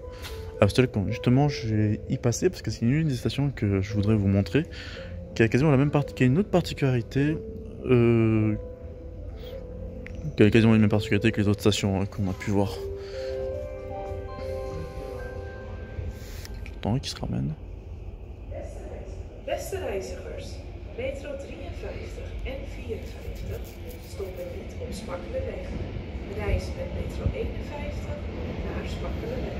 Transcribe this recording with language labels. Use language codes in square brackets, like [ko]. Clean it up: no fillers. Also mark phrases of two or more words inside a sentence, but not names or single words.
[fr] Amstel, justement, je vais y passer parce que c'est une des stations que je voudrais vous montrer. Qui a quasiment la même qui a une autre particularité. Qui a quasiment les mêmes particularités que les autres stations qu'on a pu voir. Attends, qui se ramène. [nl] Beste reizigers, metro 53 en 54 stoppen niet op Smakkelenweg. Reis met metro 51 naar Smakkelenweg.